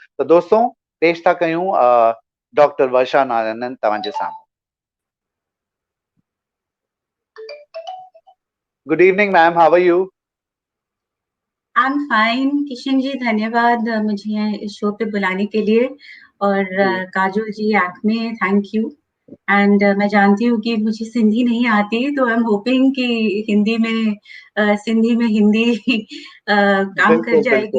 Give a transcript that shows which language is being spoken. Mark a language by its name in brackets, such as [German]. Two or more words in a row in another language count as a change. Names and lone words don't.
[Sindhi] दोस्तों पेश था कयूं डॉक्टर वर्षा नारायणन तव्हांजे साम्हूं। [English] Good evening ma'am, how are you? I am fine [Hindi] किशन जी, धन्यवाद मुझे इस शो पे बुलाने के लिए। और काजोल जी, एक्मे, [English] thank you. [Hindi] एंड मैं जानती हूँ कि मुझे सिंधी नहीं आती, तो [English] I am hoping [Hindi] कि सिंधी में हिंदी काम कर बिल्कुल जाएगी